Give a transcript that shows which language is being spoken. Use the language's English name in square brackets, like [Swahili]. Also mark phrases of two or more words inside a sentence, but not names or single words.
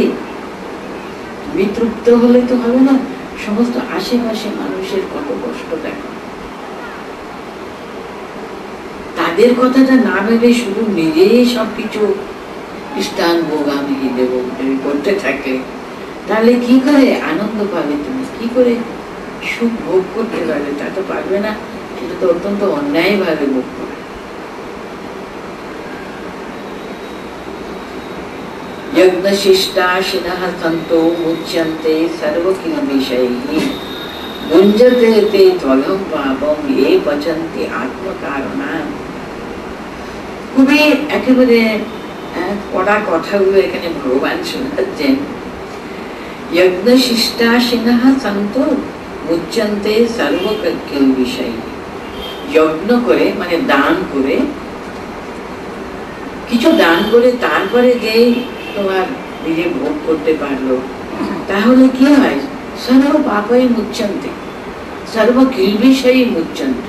[Bangla] তুমি তৃপ্ত হলে তো হবে না, সমস্ত আশেপাশে মানুষের কত কষ্ট দেখো, তাদের কথাটা না ভেবে শুধু নিজেই সবকিছু স্থান ভোগামি দেব করতে থাকে, তাহলে কি করে আনন্দ পাবে, তুমি কি করে সুখ ভোগ করতে পারবে? তা তো পারবে না, সেটা তো অত্যন্ত অন্যায় ভাবে ভোগ করে। [Sanskrit] यज्ञशिष्टाशिनः सन्तो मुच्यन्ते सर्वकिलबिषैः भुञ्जते ते त्वघं पापं ये पचन्ति आत्मकारणात्। [Bangla] খুবই একেবারে কড়া কথাগুলো এখানে ভগবান শোনাচ্ছেন। [Sanskrit] यज्ञशिष्टाशिनः सन्तो मुच्यन्ते सर्वकिलबिषैः। [Bangla] যজ্ঞ করে মানে দান করে, কিছু দান করে তারপরে যে তোমার নিজে ভোগ করতে পারলো, তাহলে কি হয়? [Sanskrit] সর্ব পাপই মুচ্ছন্তে, সর্ব কিলবিষয়ই মুচ্ছন্তে।